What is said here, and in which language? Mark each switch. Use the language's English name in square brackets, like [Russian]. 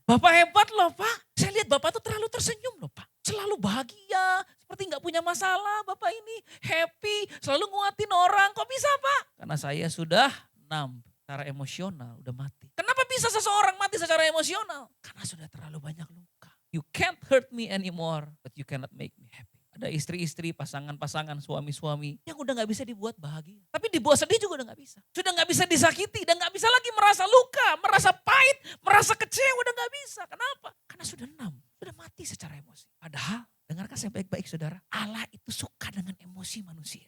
[Indonesian] Bapak hebat loh Pak. Saya lihat Bapak tuh terlalu tersenyum loh Pak. Selalu bahagia, seperti gak punya masalah. Bapak ini happy, selalu nguatin orang. Kok bisa Pak? Karena saya sudah secara emosional, udah mati. Kenapa bisa seseorang mati secara emosional? Karena sudah terlalu banyak luka. [English] You can't hurt me anymore, but you cannot make me happy. [Indonesian] Ada istri-istri, pasangan-pasangan, suami-suami yang udah gak bisa dibuat bahagia. Tapi dibuat sedih juga udah gak bisa. Sudah gak bisa disakiti dan gak bisa lagi merasa luka, merasa pahit, merasa kecewa, udah gak bisa. Kenapa? Karena sudah sudah mati secara emosi. Padahal, dengarkan saya baik-baik saudara, Allah itu suka dengan emosi manusia.